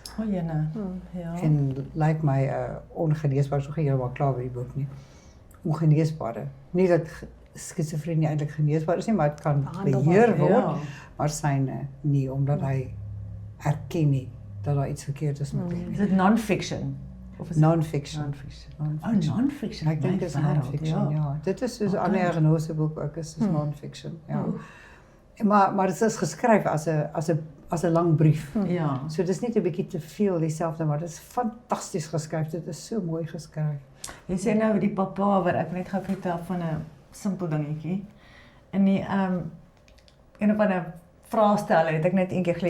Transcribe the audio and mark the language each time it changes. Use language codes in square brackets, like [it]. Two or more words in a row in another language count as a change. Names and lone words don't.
[af] Jene. Ja. En lyk my ongeneesbaar, so heeltemal klaar by die boek nie. Ongeneesbare. Nie dat skizofrenie eintlik geneesbaar is nie, maar dit kan beheer word, maar syne nie, omdat hy erken nie dat daar iets verkeerd is met hom. Is dit non-fiction? Non-fiction. Non-fiction. Ek dink dit is non-fiction, ja. Dit is soos 'n ander diagnose boek ook is non-fiction, ja. Maar dit is geskryf as 'n lang brief. Ja. So dis net 'n bietjie te veel dieselfde, maar dit is fantasties geskryf. Dit is so mooi geskryf. Jy sê nou die Papawer, ek net gou vertel van 'n simpel dingetjie. In die een of ander vraesteller het ek net eendag gelees.